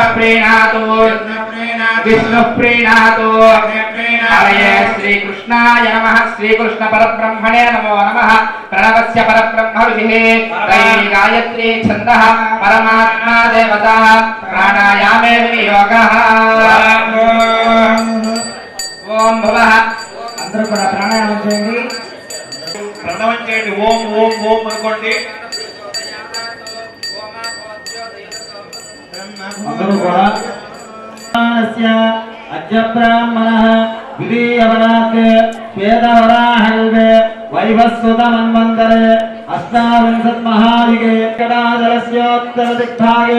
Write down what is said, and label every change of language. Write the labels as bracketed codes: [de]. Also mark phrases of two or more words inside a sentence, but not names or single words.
[sa] प्रीणातु विष्णुः प्रीणातु हरये श्रीकृष्णाय नमः श्रीकृष्ण परब्रह्मणे नमो नमः प्रणवस्य परब्रह्म ऋषिः त्रयी गायत्री छन्दः परमात्मा देवता प्राणायामे विनियोगः ఓం భవః [te] అందరూ కూడా ప్రాణాయామం చేయండి ప్రణవం చేయండి ఓం ఓం ఓం అనుకోండి అందరూ కూడా [sa] అద్య బ్రాహ్మణః ద్వితీయవరాత్ శ్వేతవరాహల్వే వైవస్వతమన్వంతరే అష్టావింశత్ మహాయుగే కడాదలస్యోత్తరదిగ్భాగే